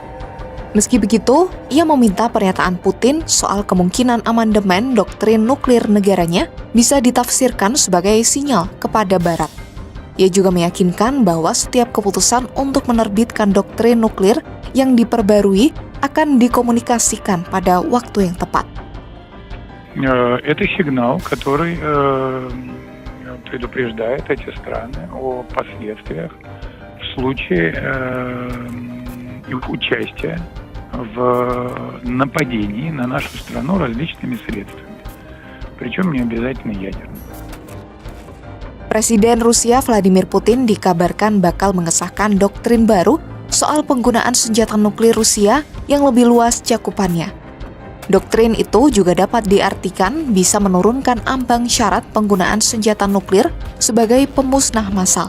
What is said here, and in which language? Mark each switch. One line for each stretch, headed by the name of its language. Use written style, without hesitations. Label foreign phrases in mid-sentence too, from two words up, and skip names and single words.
Indonesian: Meski begitu, ia meminta pernyataan Putin soal kemungkinan amandemen doktrin nuklir negaranya bisa ditafsirkan sebagai sinyal kepada Barat. Ia juga meyakinkan bahwa setiap keputusan untuk menerbitkan doktrin nuklir yang diperbarui akan dikomunikasikan pada waktu yang tepat.
Russian: Это сигнал, который предупреждает эти страны о последствиях в случае их участия в нападении на нашу страну различными средствами, причем не обязательно ядерными.
Indonesian: Presiden Rusia Vladimir Putin dikabarkan bakal mengesahkan doktrin baru soal penggunaan senjata nuklir Rusia yang lebih luas cakupannya. Doktrin itu juga dapat diartikan bisa menurunkan ambang syarat penggunaan senjata nuklir sebagai pemusnah massal.